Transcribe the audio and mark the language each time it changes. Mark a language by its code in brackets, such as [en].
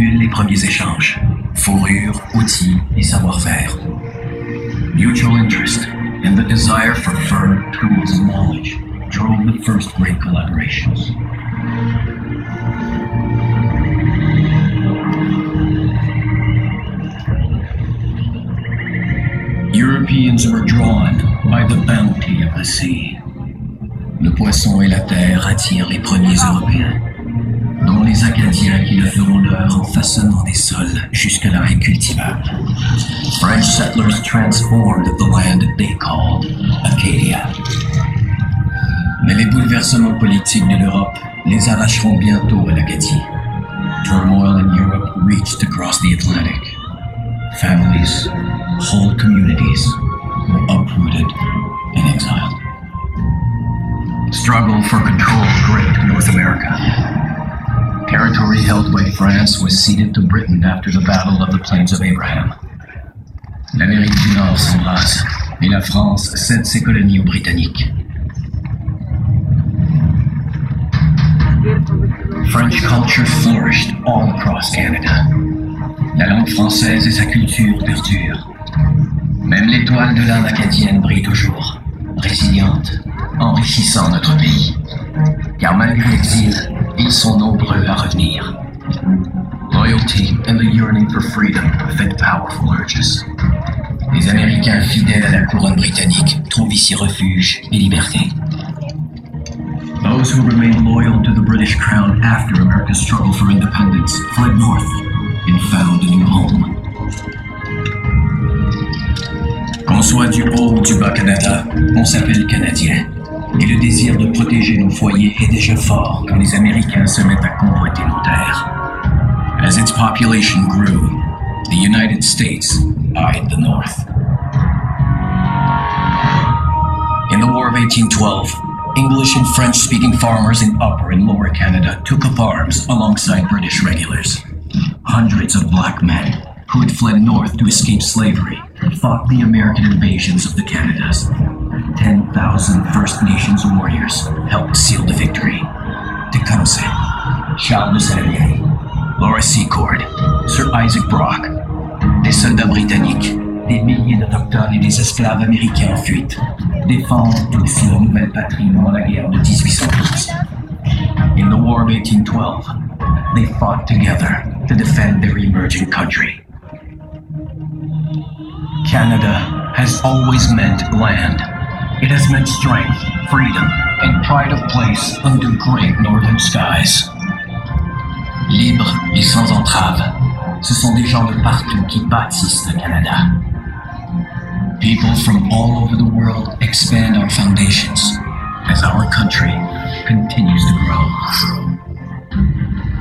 [fr] premiers échanges. Fourrure, outils et savoir-faire. [en] Mutual interest and the desire for fur, tools, and knowledge drove the first great collaborations. Europeans were drawn by the bounty of the sea. [fr] Le poisson et la terre attirent les premiers Européens, dont les Acadiens qui le feront leur en façonnant des sols jusque-là incultivables. [en] French settlers transformed the land they called Acadia. [fr] Mais les bouleversements politiques de l'Europe les arracheront bientôt à l'Acadie. [en] Turmoil in Europe reached across the Atlantic. Families, whole communities were uprooted and exiled. Struggle for control gripped North America. Territory held by France was ceded to Britain after the Battle of the Plains of Abraham. [fr] L'Amérique du Nord s'embrase et la France cède ses colonies aux Britanniques. [en] French culture flourished all across Canada. [fr] La langue française et sa culture perdurent. Même l'étoile de l'âme acadienne brille toujours, résiliente, enrichissant notre pays. Car malgré l'exil, ils sont nombreux à revenir. [en] Loyalty and the yearning for freedom fed powerful urges. [fr] Les Américains fidèles à la couronne britannique trouvent ici refuge et liberté. [en] Those who remained loyal to the British crown after America's struggle for independence fled north and found a new home. [fr] Qu'on soit du haut ou du bas Canada, on s'appelle Canadien. Et le désir de protéger nos foyers est déjà fort quand les Américains se mettent à convoiter nos terres. [en] As its population grew, the United States eyed the North. In the War of 1812, English and French-speaking farmers in Upper and Lower Canada took up arms alongside British regulars. Hundreds of black men who had fled north to escape slavery fought the American invasions of the Canadas. 10,000 First Nations warriors helped seal the victory. [fr] Tecumseh, Charles de Saint-Lien, Laura Secord, Sir Isaac Brock, des soldats britanniques, des milliers d'Autochtones et des esclaves américains en fuite, défendent tous leur nouvelle patrie pendant la guerre de 1812. [en] In the War of 1812, they fought together to defend their emerging country. Canada has always meant land. It has meant strength, freedom, and pride of place under great northern skies. [fr] Libres et sans entrave, ce sont des gens de partout qui bâtissent le Canada. [en] People from all over the world expand our foundations as our country continues to grow.